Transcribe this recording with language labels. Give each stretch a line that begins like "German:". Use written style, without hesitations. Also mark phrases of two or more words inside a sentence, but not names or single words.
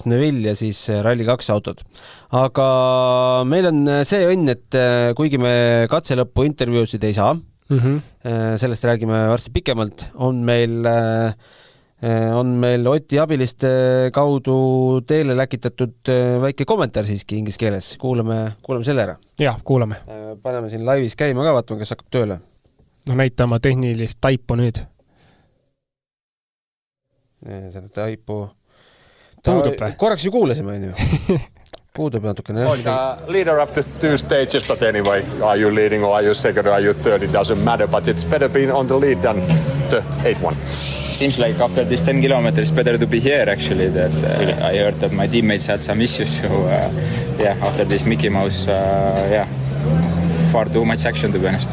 Estonian: Neuville ja siis Rally 2 autod. Aga meil on see õnn, et kuigi me katselõppu intervjuusid ei saa, sellest räägime varsti pikemalt, on meil Oti abiliste kaudu teele läkitatud väike kommentaar siiski inglise keeles. Kuulame selle ära. Jah, kuulame. Paneme siin laivis käima ka, vaatame, kas hakkab tööle. Näita oma tehnilist taipu nüüd. selle taipu. Puudub või? Korraks ju kuulasime, on ju. Puudub natukene.
English: Leader after 2 stages, but anyway, are you leading or are you second or are you third? It doesn't matter, but it's better being on the lead than the 8th one. Seems like after this 10 kilometers, better to be here actually. That I heard that my teammates had some issues, so after this Mickey Mouse, far too much action to be honest.